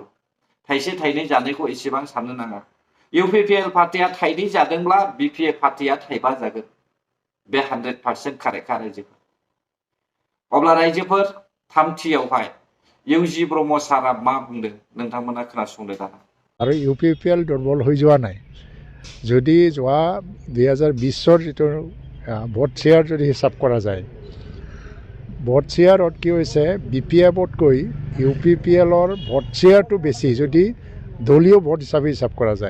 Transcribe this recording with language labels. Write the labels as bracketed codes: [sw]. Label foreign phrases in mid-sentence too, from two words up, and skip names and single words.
[brx] थाइसे थाइनै जानायखौ एसेबां साननो नाङा। UPPL पार्टिया थाइनै जादोंब्ला BPF पार्टिया थाइबा जागोन, बे 100% कारेक्टखा रायजोफोर। अब्ला रायजोफोर थामथियावहाय UG ब्रह्म सारा मा बुंदों नोंथांमोना खोनासंदो दाना। [as] আৰু UPPL দুৰ্বল হৈ যোৱা নাই। যদি যোৱা 2020ৰ যিটো [en] vote share [as] যদি হিচাপ কৰা যায়, [en] vote shareত [as] কি হৈছে, BPFতকৈ UPPLৰ [en] vote shareটো [as] বেছি যদি দলীয় ভোট হিচাপে হিচাপ কৰা যায়।